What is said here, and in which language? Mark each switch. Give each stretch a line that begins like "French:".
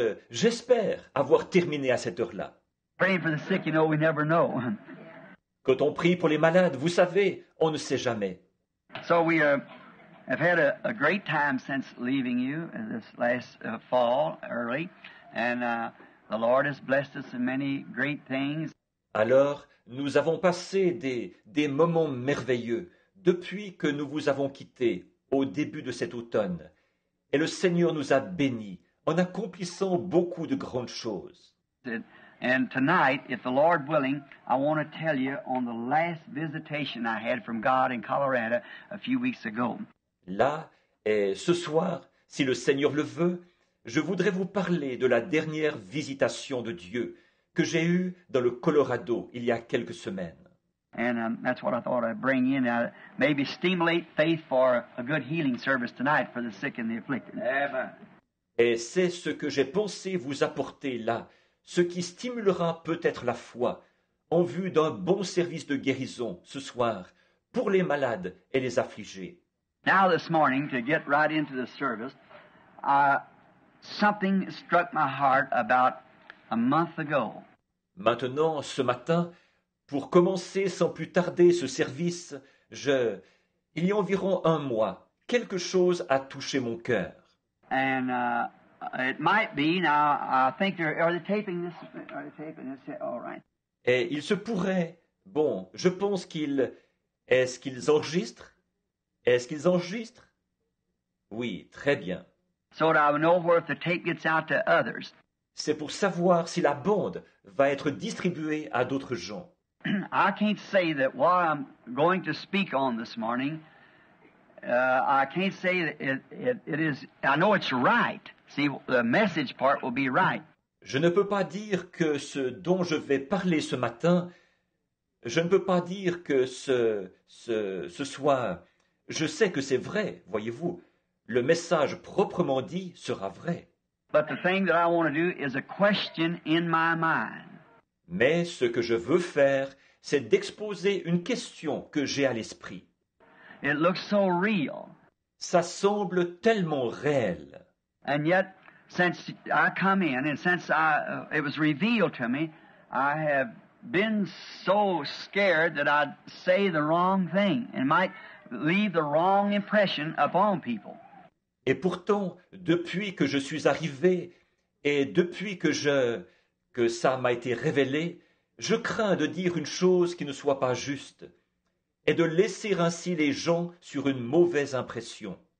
French: J'espère avoir terminé à cette heure-là.
English: Praying for the sick, you know, we never know.
French: Quand on prie pour les malades, vous savez, on ne sait jamais.
English: So we have had a great time since leaving you this last fall early, and the Lord has blessed us in many great things.
French: Alors, nous avons passé des moments merveilleux depuis que nous vous avons quittés au début de cet automne. Et le Seigneur nous a bénis en accomplissant beaucoup de grandes choses.
English: And tonight, if the Lord willing, I want to tell you on the last visitation I had from God in Colorado a few weeks ago.
French: Là, et ce soir, si le Seigneur le veut, je voudrais vous parler de la dernière visitation de Dieu que j'ai eue dans le Colorado il y a quelques semaines.
English: And that's what I thought I'd bring in, maybe stimulate faith for a good healing service tonight for the sick and the afflicted. Amen.
French: Et c'est ce que j'ai pensé vous apporter là, ce qui stimulera peut-être la foi, en vue d'un bon service de guérison ce soir, pour les malades et les affligés.
English: Now this morning, to get right into the service, I something struck my heart about a month ago.
French: Maintenant, ce matin, pour commencer sans plus tarder ce service, il y a environ un mois, quelque chose a touché mon cœur.
English: And it might be, now I think are they taping this? Are they taping this? All right.
French: Et il se pourrait, bon, je pense est-ce qu'ils enregistrent? Est-ce qu'ils enregistrent? Oui, très bien.
English: So that I would know where if the tape gets out to others.
French: C'est pour savoir si la bande va être distribuée à d'autres gens.
English: I can't say that what I'm going to speak on this morning, I can't say that it is, I know it's right. See, the message part will be right.
French: Je ne peux pas dire que ce dont je vais parler ce matin, je ne peux pas dire que ce soit... Je sais que c'est vrai, voyez-vous. Le message proprement dit sera vrai.
English: But the thing that I want to do is a question in my mind.
French: Mais ce que je veux faire, c'est d'exposer une question que j'ai à l'esprit.
English: It looks so real.
French: Ça semble tellement réel.
English: And yet, since I come in and since it was revealed to me, I have been so scared that I'd say the wrong thing and might leave the wrong impression upon people.
French: Et pourtant, depuis que je suis arrivé et depuis que ça m'a été révélé, je crains de dire une chose qui ne soit pas juste et de laisser ainsi les gens sur une mauvaise impression.